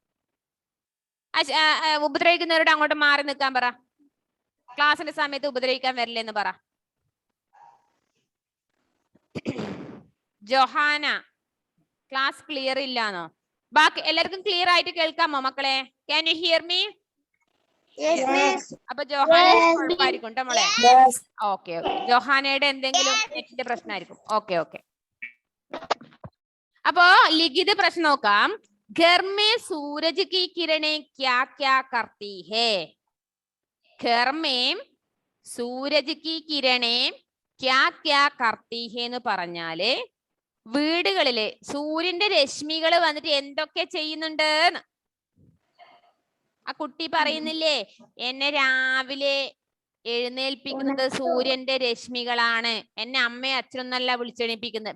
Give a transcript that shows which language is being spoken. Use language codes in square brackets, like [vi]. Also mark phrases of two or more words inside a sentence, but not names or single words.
[ml] ഉപദ്രവിക്കുന്നവരോട് അങ്ങോട്ട് മാറി നിൽക്കാൻ പറ. ക്ലാസ്സിന്റെ സമയത്ത് ഉപദ്രവിക്കാൻ വരില്ലെന്ന് പറ. ജൊഹാന, [en] class clear [ml] ഇല്ലാന്നോ? ബാക്കി എല്ലാവർക്കും ക്ലിയർ ആയിട്ട് കേൾക്കാമോ മക്കളെ? [en] Can you hear me? [ml] അപ്പൊ ജോഹാന കുഴപ്പമായിരിക്കും ട്ടോ മോളെ. ഓക്കെ. ജോഹാനയുടെ എന്തെങ്കിലും നെറ്റിന്റെ പ്രശ്നമായിരിക്കും. ഓക്കെ. അപ്പോ ലിഖിത പ്രശ്നം നോക്കാം. [hi] घर में सूरज की किरणें क्या क्या करती है? घर में सूरज की किरणें क्या क्या करती है [ml] എന്ന് പറഞ്ഞാല് വീടുകളില് സൂര്യന്റെ രശ്മികൾ വന്നിട്ട് എന്തൊക്കെ ചെയ്യുന്നുണ്ട്? ആ കുട്ടി പറയുന്നില്ലേ, എന്നെ രാവിലെ എഴുന്നേൽപ്പിക്കുന്നത് സൂര്യന്റെ രശ്മികളാണ്, എന്നെ അമ്മയും അച്ഛനൊന്നല്ല വിളിച്ചെണീപ്പിക്കുന്നത്.